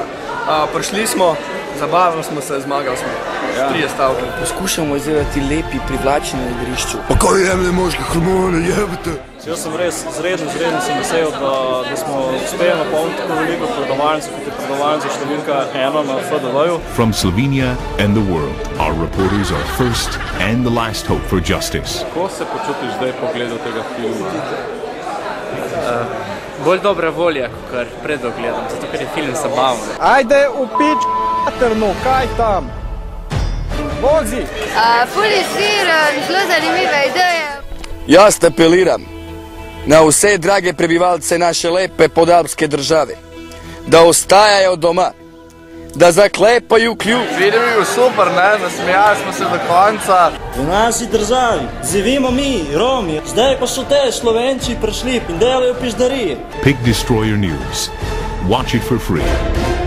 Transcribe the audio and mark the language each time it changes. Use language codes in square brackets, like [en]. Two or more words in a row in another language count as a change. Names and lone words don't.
[sl] Prišli smo, zabavili smo se, zmagali smo. 3 stavke. Poskušamo izdelati lepi, privlačni na igrišču. Pa kaj jemlje moške hormone, jebite? Jaz sem res zredno sem vesel, da smo uspeli napolniti tako veliko predavalnic, kot je predavalnica številka 1 na FDV-ju. [en] From Slovenia and the world, our reporters are first and the last hope for justice. [sl] Kako se počutiš zdaj po gledu tega filma? Bolj dobra volja, kot pred ogledom, zato ker je film zabaven. [sr] Ajde v pič, materno, kaj tam? [sl] Vozi! Ful izviran, zelo zanimive ideje. Jaz apeliram na vse drage prebivalce naše lepe podalpske države, da ostajajo doma, da zaklepajo ključ. Film je bil super, nasmejali smo se do konca. V naši državi živimo mi, Romi, zdaj pa so te Slovenci prišli in delajo piždarije. [en] Pig Destroyer News. Watch it for free.